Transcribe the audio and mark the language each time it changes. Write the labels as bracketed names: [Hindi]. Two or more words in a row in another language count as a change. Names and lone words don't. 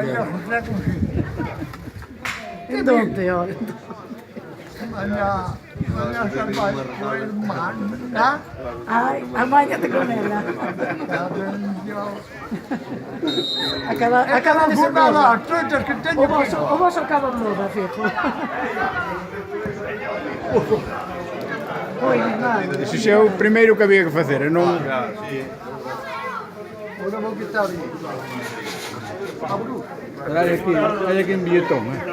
[Spanish] ¿Dónde ahora? Ay, amáñate con ella. Acaba de ser muda. O vos acaba muda, fijo. Oi, nada. [Galician] Ese xa é o primeiro que había que facer, e non... Ahora vou quitar aí. Hai aquí un billetón,